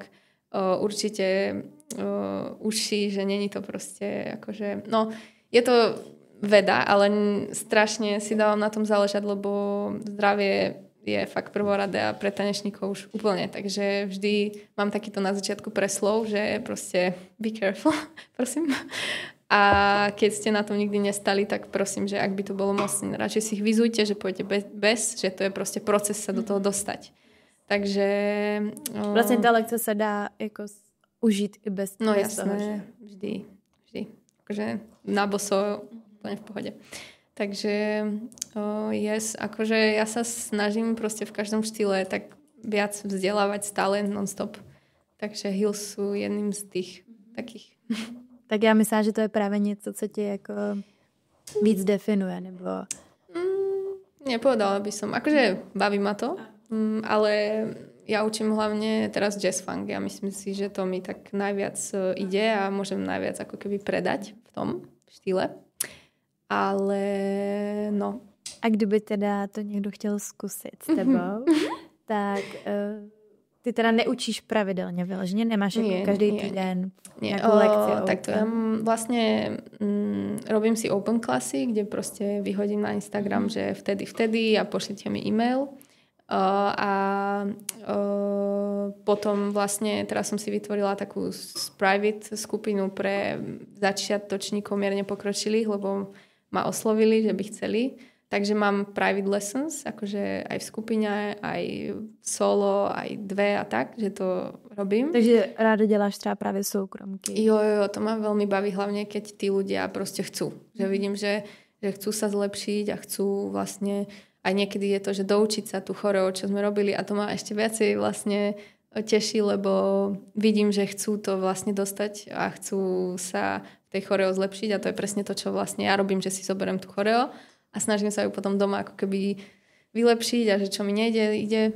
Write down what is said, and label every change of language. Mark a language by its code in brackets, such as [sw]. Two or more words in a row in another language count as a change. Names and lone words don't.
[sk] Určite uši, že není to proste akože... No, je to veda, ale strašne si dávam na tom záležať, lebo zdravie je fakt prvoradé a pre tanečníkov už úplne. Takže vždy mám takýto na začiatku preslov, že proste [en] be careful, [sk] prosím. A keď ste na tom nikdy nestali, tak prosím, že ak by to bolo mocné, radšej si ich vyzujte, že pôjdete bez, že to je proste proces sa do toho dostať. Takže... Vlastne tá lekcia sa dá jako užiť i bez No bez jasné, toho, vždy. Akože na boso úplne v pohode. Takže akože ja sa snažím proste v každom štýle tak viac vzdelávať stále non-stop. Takže heels sú jedným z tých takých. [cs] Tak já myslím, že to je právě něco, co tě jako víc definuje, nebo... [sk] Nepovedala by som. Akože baví ma to, ale ja učím hlavne teraz jazz funk. Ja myslím si, že to mi tak najviac ide a môžem najviac ako keby predať v tom štýle. Ale no. [cs] A kdyby teda to někdo chtěl zkusit s tebou, tak ty teda neučíš pravidelně vyloženě? Nemáš jako každý týden nějakou lekci? Tak to ja vlastne robím si [en] open classy, [cs] kde proste vyhodím na Instagram, že vtedy a pošlite mi e-mail. Potom vlastne teraz som si vytvorila takú private skupinu pre začiatočníkov mierne pokročilých, lebo ma oslovili, že by chceli. Takže mám [en] private lessons, [cs] akože aj v skupine, aj solo, aj 2 a tak, že to robím. Takže ráda děláš třeba právě soukromky. [sk] Jo, to ma veľmi baví, hlavne keď tí ľudia proste chcú. Že vidím, že chcú sa zlepšiť a chcú vlastne, aj niekedy je to, že doučiť sa tú choreo, čo sme robili a to ma ešte viacej vlastne teší, lebo vidím, že chcú to vlastne dostať a chcú sa v tej choreo zlepšiť a to je presne to, čo vlastne ja robím, že si zoberiem tú choreo a snažím sa ju potom doma ako keby vylepšiť a že čo mi ide.